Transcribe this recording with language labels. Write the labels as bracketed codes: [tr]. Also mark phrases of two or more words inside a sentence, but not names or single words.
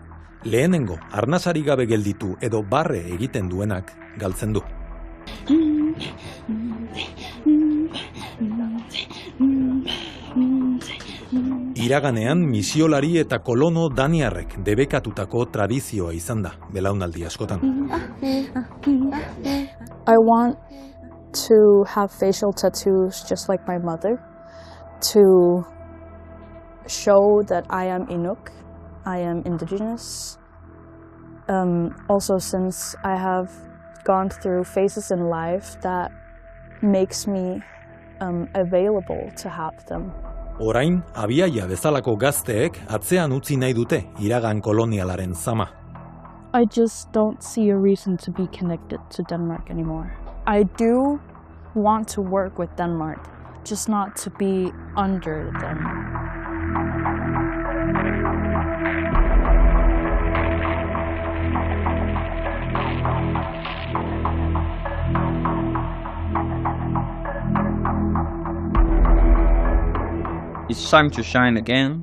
[eu] Lehenengo, arnasari gabe gelditu edo barre egiten duenak galtzen du. Iraganean misiolari eta kolono daniarrek debekatutako tradizioa izan da, belaunaldi askotan. [en] I want to have facial tattoos just like my mother, to show that I am Inuk, I am indigenous, Also, since I have gone through phases in life that makes me available to help them. [eu] Orain, Abiaia bezalako gazteek atzean utzi nahi dute iragan kolonialaren zama. [en] I just don't see a reason to be connected to Denmark anymore. I do want to work with Denmark, just not to be under them. It's time to shine again.